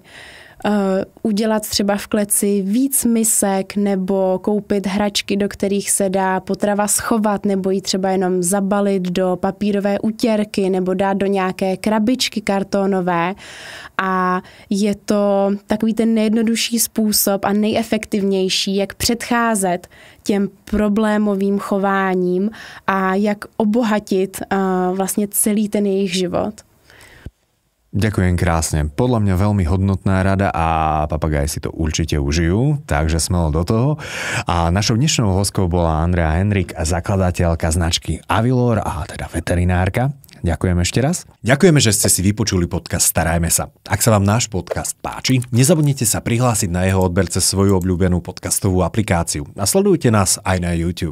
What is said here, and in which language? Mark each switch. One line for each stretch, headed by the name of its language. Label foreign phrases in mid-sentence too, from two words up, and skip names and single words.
Czech: Udělat třeba v kleci víc misek nebo koupit hračky, do kterých se dá potrava schovat nebo ji třeba jenom zabalit do papírové utěrky nebo dát do nějaké krabičky kartonové. A je to takový ten nejjednodušší způsob a nejefektivnější, jak předcházet těm problémovým chováním a jak obohatit vlastně celý ten jejich život.
Slovak: Ďakujem krásne. Podľa mňa veľmi hodnotná rada a papagaji si to určite užijú, takže smelo do toho. A našou dnešnou hostkou bola Andrea Henrik, zakladateľka značky Avilor a teda veterinárka. Ďakujem ešte raz. Ďakujeme, že ste si vypočuli podcast Starajme sa. Ak sa vám náš podcast páči, nezabudnite sa prihlásiť na jeho odber cez svoju obľúbenú podcastovú aplikáciu a sledujte nás aj na YouTube.